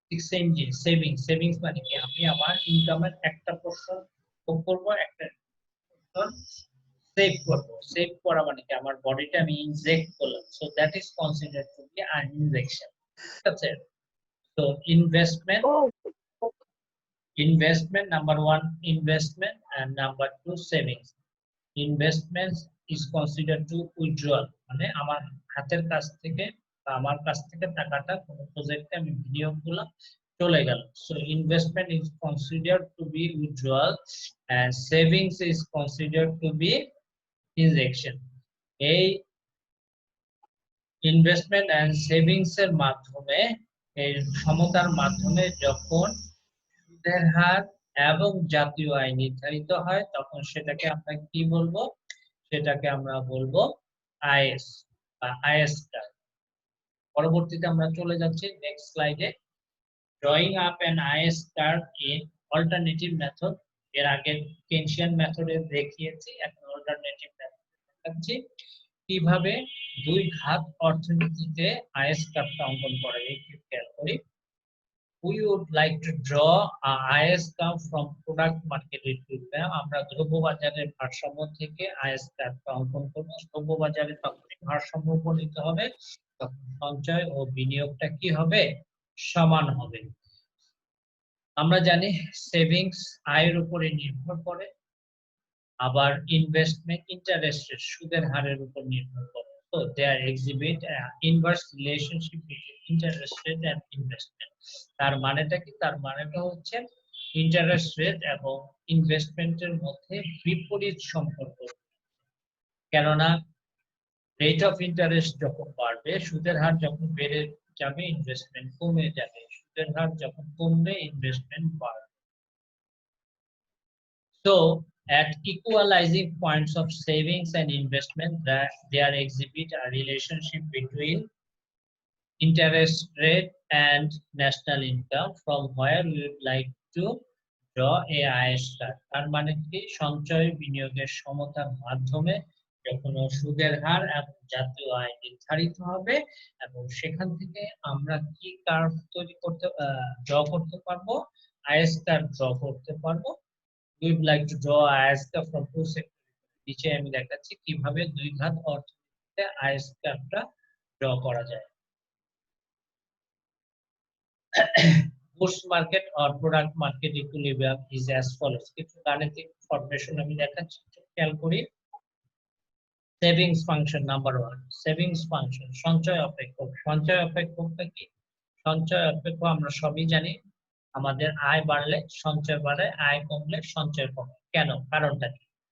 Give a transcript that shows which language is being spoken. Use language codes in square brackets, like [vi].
[bn] Savings, savings মানে কি? আমি আমার ইনকামের একটা পোরশন ভোগ করবো, একটা পোরশন সেভ করবো। সেভ করা মানে কি? আমার বডিটা আমি ইনজেক্ট করলাম, [en] So that is considered to be an injection. [bn] ঠিক আছে? [en] তো investment, investment number one, investment, and number two, savings. Investments is considered to withdrawal, [bn] মানে আমার হাতের কাছ থেকে বা আমার কাছ থেকে টাকাটা কোনো প্রজেক্টে আমি বিনিয়োগ করলাম, চলে গেল। [en] So investment is considered to be withdrawal and savings is considered to be injection. [bn] এই ইনভেস্টমেন্ট এন্ড সেভিংস এর মাধ্যমে, এই সমতার মাধ্যমে যখন সুদের হার এবং জাতীয় আয় নির্ধারিত হয়, তখন সেটাকে আমরা কি বলবো? সেটাকে আমরা বলবো আইএস বা আইএস কার্ভ। পরবর্তীতে আমরা চলে যাচ্ছি [en] Next স্লাইডে। Drawing up an IS curve in alternative method. [bn] এর আগে কেনশিয়ান মেথডে দেখিয়েছি, এখন অল্টারনেটিভ মেথড দেখাচ্ছি কিভাবে দুই ঘাত অর্থনীতিতে আইএস কার্ভটা অঙ্কন করে। একটু খেয়াল করি। [en] We would like to draw a IS curve from product market equilibrium. [bn] আমরা দ্রব্য বাজারের ভারসাম্য থেকে IS কার্ভটা অঙ্কন করব। দ্রব্য বাজারে তখন ভারসাম্য উপনীত হবে, তখন সঞ্চয় ও বিনিয়োগটা কি হবে? সমান হবে। আমরা জানি সেভিংস আয়ের উপরে নির্ভর করে, আবার ইনভেস্টমেন্ট ইন্টারেস্ট রেট, সুদের হারের উপর নির্ভর করে। [en] So they exhibit an inverse relationship between interest rate and investment. [bn] তার মানেটা কি? তার মানেটা হচ্ছে ইন্টারেস্ট রেট এবং ইনভেস্টমেন্টের মধ্যে বিপরীত সম্পর্ক। কেননা রেট অফ ইন্টারেস্ট যখন বাড়বে, সুদের হার যখন বেড়ে যাবে, ইনভেস্টমেন্ট কমে যাবে। সুদের হার যখন কমবে, ইনভেস্টমেন্ট বাড়বে। [en] So at equalizing points of savings and investment, that there exhibit a relationship between interest rate and national income, from where we would like to draw a IS curve. [bn] তার মানে কি? সঞ্চয় বিনিয়োগের সমতার মাধ্যমে যখন সুদের হার এবং জাতীয় আয় নির্ধারিত হবে, এবং সেখান থেকে আমরা কি কার্ভ তৈরি করতে, ড্র করতে পারবো? আইএস কার্ভ ড্র করতে পারবো। [en] We would like to draw IS curve from two sectors. [bn] নিচে আমি দেখাচ্ছি কিভাবে দুই ঘাত অর্থনীতিতে IS কার্ভটা ড্র করা যায়। [en] Goods market or product market equilibrium is as follows. [bn] কিছু গাণিতিক ফরমেশন আমি দেখাচ্ছি, খেয়াল করি। Savings function number 1, savings function সঞ্চয় অপেক্ষক। সঞ্চয় অপেক্ষকটা কি? সঞ্চয় অপেক্ষক আমরা সবই জানি, আমাদের আয় বাড়লে সঞ্চয় বাড়ে, আয় কমলে সঞ্চয় কমে। কেন? কারণটা কি?